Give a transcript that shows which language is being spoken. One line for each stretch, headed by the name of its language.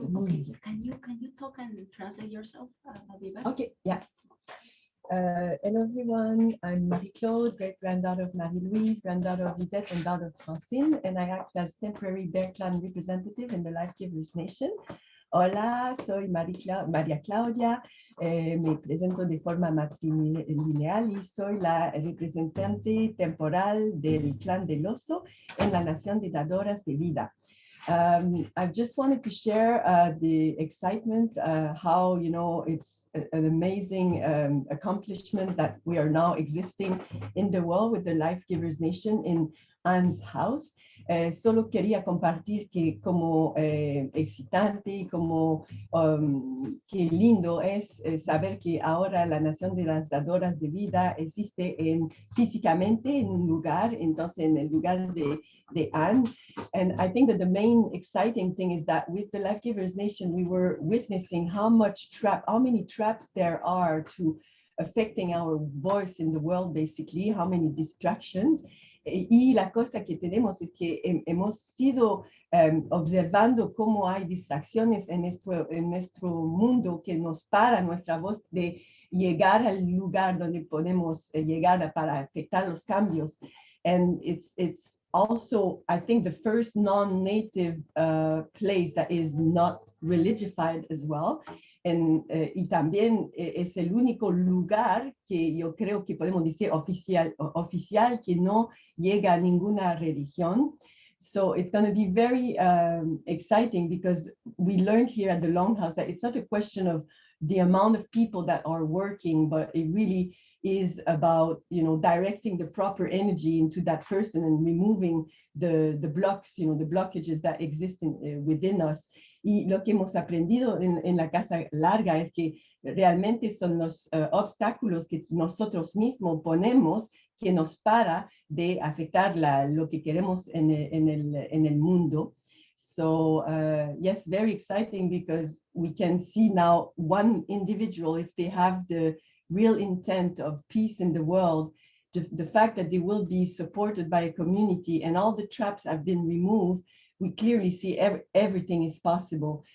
English: will okay, see. can you talk and translate yourself? I'll be back. Okay, yeah. Hello everyone, I'm Marie-Claude, great-granddaughter of Marie-Louise, granddaughter of Yvette, and daughter of Francine, and I act as temporary Bear Clan representative in the Life Givers Nation.
Spanish: Hola, soy María Claudia, me presento de forma matrilineal y soy la representante temporal del Clan del Oso en la Nación de Dadoras de Vida.
English: I just wanted to share the excitement, how, you know, it's an amazing accomplishment that we are now existing in the world with the Life Givers Nation in Anne's house.
Spanish: Solo quería compartir que como excitante, como qué lindo es saber que ahora la Nación de las Dadoras de Vida existe físicamente en un lugar, entonces en el lugar de Anne.
English: And I think that the main exciting thing is that with the Life Givers Nation, we were witnessing how many traps there are to affecting our voice in the world, basically, how many distractions.
Spanish: Y la cosa que tenemos es que hemos sido observando cómo hay distracciones en nuestro mundo que nos para nuestra voz de llegar al lugar donde podemos llegar para afectar los cambios.
English: And it's also, I think, the first non-native place that is not religified as well.
Spanish: Y también es el único lugar que yo creo que podemos decir oficial que no llega a ninguna religión.
English: So it's going to be very exciting because we learned here at the Longhouse that it's not a question of the amount of people that are working, but it really is about, you know, directing the proper energy into that person and removing the blocks, you know, the blockages that exist within us.
Spanish: Y lo que hemos aprendido en la Casa Larga es que realmente son los obstáculos que nosotros mismos ponemos que nos para de afectar lo que queremos en el mundo.
English: So yes, very exciting because we can see now one individual, if they have the real intent of peace in the world, the fact that they will be supported by a community and all the traps have been removed, we clearly see everything is possible.